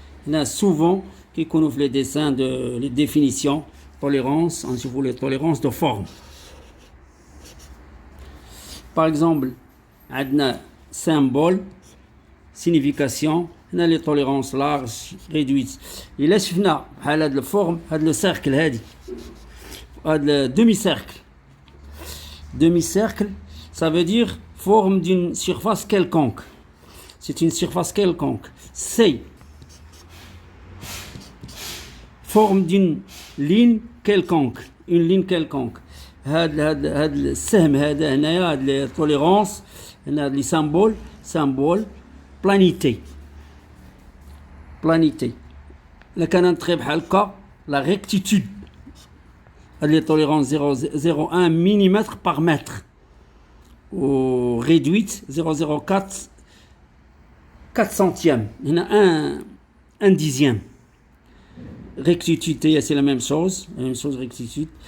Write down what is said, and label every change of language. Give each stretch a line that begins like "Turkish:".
French: Là souvent
Arabic: كيكونوا في
French: les dessins de les définitions tolérance,
Arabic: نشوفوا
French: les tolérances de forme. Par exemple,
Arabic: عندنا
French: symbole signification,
Arabic: هنا
French: les tolérances larges réduites.
Arabic: إلا شفنا بحال هاد الفورم هاد لو سيركل هادي هاد
French: demi-cercle, ça veut dire forme d'une surface quelconque. C'est une surface quelconque. C. Forme d'une ligne quelconque. Une ligne quelconque.
Arabic: هاد السهم هذا هنايا هاد لي توليرونس هنا لي symbole planité. إلا كان نطري بحال هكا
French: la rectitude. Les tolérances 0,01 mm par mètre ou réduite 0,04 4 centièmes. Il y en a un dixième. Rectitude, c'est la même chose rectitude.